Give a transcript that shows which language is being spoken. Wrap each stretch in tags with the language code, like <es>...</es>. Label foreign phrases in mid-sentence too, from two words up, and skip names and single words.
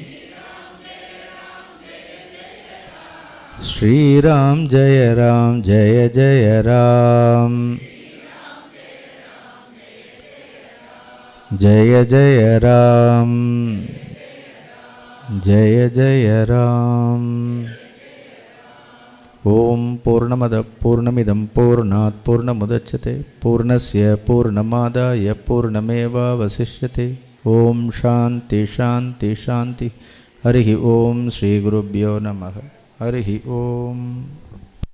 <sa>श्रीराम् जय राम् जय जय राम्. जय जय राम्. जय जय राम्. ओम् पूर्णमदः पूर्णमिदम् पूर्णात् पूर्णमुदच्यते पूर्णस्य पूर्णमादाय पूर्णमेवावशिष्यते. ओम् शान्तिः शान्तिः शान्तिः. हरिः ओम्. श्री गुरुभ्यो नमः। हरिः ओम्.</sa>